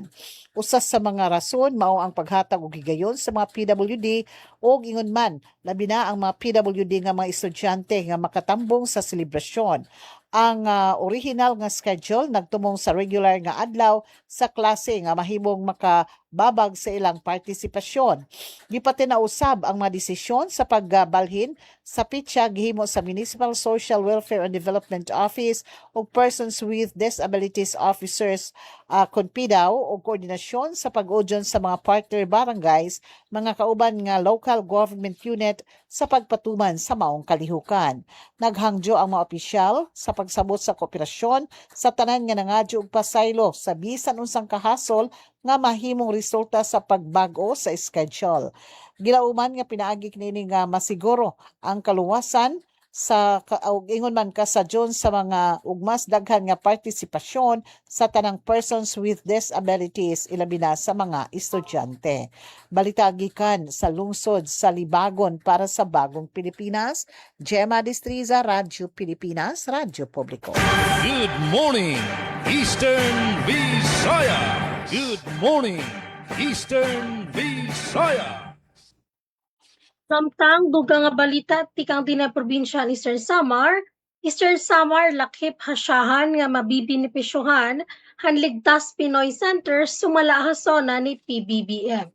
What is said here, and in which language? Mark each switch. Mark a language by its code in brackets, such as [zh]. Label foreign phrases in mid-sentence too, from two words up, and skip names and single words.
[ceb] Usas sa mga rason mao ang paghatag og higayon sa mga PWD o ingon man labi na ang mga PWD nga mga estudyante nga makatambong sa selebrasyon. Ang original nga schedule nagtumong sa regular nga adlaw sa klase nga mahimong makababag sa ilang partisipasyon. Gipati na usab ang mga desisyon sa pagbalhin sa pitsa gihimo sa [en] Municipal Social Welfare and Development Office [ceb] o [en] Persons with Disabilities Officers [ceb] CONPIDAO o koordinasyon sa pag-udyon sa mga [en] partner barangays, [ceb] mga kauban nga [en] local government unit [ceb] sa pagpatuman sa maong kalihukan. Naghangyo ang mga opisyal sa pagsabot sa kooperasyon sa tanan nga nangadyo og pasaylo sa bisan unsang kahasol nga mahimong resulta sa pagbago sa schedule. Gilauman nga pinaagi kini nga masiguro ang kaluwasan sa ingon man kasadyon sa mga ug mas daghan nga partisipasyon sa tanang [en] persons with disabilities [ceb] ilabi na sa mga estudyante. Balita gikan sa lungsod sa Libagon para sa Bagong Pilipinas, Gemma Destriza, Radyo Pilipinas, Radyo Publiko. [en] Good morning, Eastern Visaya. Good morning, Eastern Visaya. [war] Samtang dugang nga balita tikang tina probinsya Eastern Samar lakip hasyahan nga mabibinipisyuhan han Ligtas Pinoy Center sumala hasona ni PBBM.